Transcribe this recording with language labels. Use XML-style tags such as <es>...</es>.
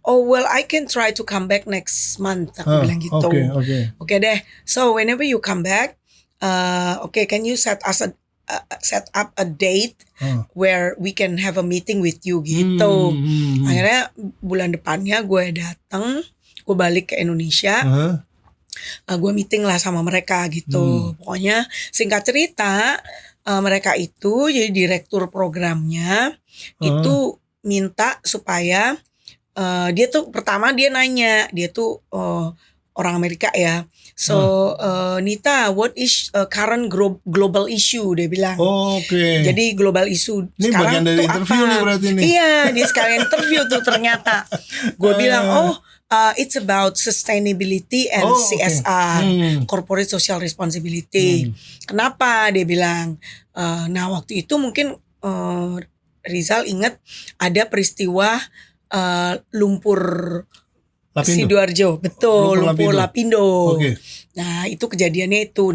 <en>Oh well, I can try to come back next month.</en> <id>Aku bilang gitu. Oke deh.</id> <en>So whenever you come back, can you set up a date where we can have a meeting with you gitu.</en> <id>Akhirnya bulan depannya gue datang, gue balik ke Indonesia. Gue meeting lah sama mereka gitu. Pokoknya singkat cerita mereka itu jadi direktur programnya itu minta supaya dia tuh pertama dia nanya, dia tuh orang Amerika ya.</id> <en>So Nita, what is current global issue,</en> <id>dia bilang. Oke. Jadi global issue ini sekarang bagian dari tuh interview apa? nih berarti nih. Iya, dia sekalian interview tuh ternyata.</id> <en>Gue bilang, it's about sustainability and CSR, corporate social responsibility.</en> <id>Kenapa? Dia bilang. Nah waktu itu mungkin Rizal ingat ada peristiwa lumpur Lapindo. Sidoarjo, betul, lumpur Lapindo. Nah itu kejadiannya itu.</id>